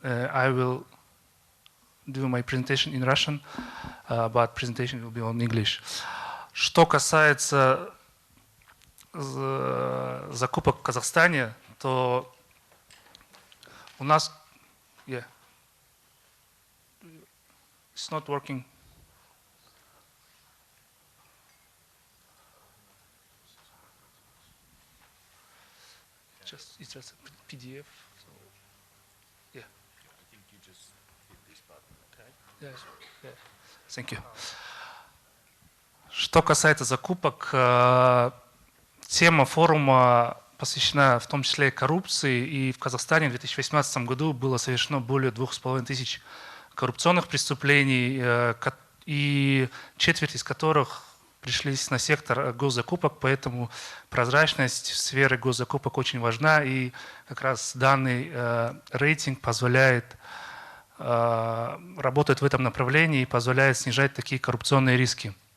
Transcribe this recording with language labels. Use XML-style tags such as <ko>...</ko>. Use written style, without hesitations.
<en>I will do my presentation in Russian, but presentation will be on English.</en> <ru>Что касается закупок в Казахстане, то у нас,</ru> <en>it's not working. It's just a PDF. So, yeah. I think you just hit this button. Okay. Yes. Yeah. Thank you.</en> <ru>Что касается закупок, тема форума посвящена в том числе коррупции, и в Казахстане в 2018 году было совершено более 2500 коррупционных преступлений, и четверть из которых пришлись на сектор госзакупок, поэтому прозрачность в сфере госзакупок очень важна, и как раз данный рейтинг позволяет работать в этом направлении и позволяет снижать такие коррупционные риски.</ru>